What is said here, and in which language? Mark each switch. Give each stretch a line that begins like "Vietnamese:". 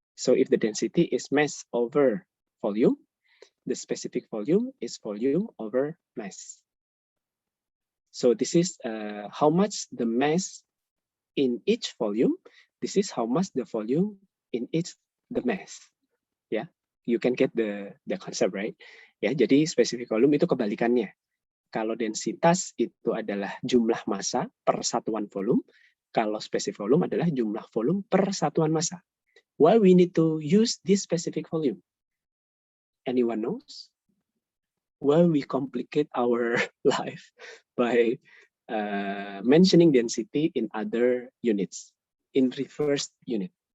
English: So if the density is mass over volume, the specific volume is volume over mass. So this is how much the mass in each volume. This is how much the volume in each the mass. Yeah, you can get the concept, right?
Indonesian: Ya, jadi specific volume itu kebalikannya. Kalau densitas itu adalah jumlah massa per satuan volume, kalau specific volume adalah jumlah volume per satuan massa.
English: Why we need to use this specific volume? Anyone knows? Why we complicate our life by mentioning density in other units, in reverse unit?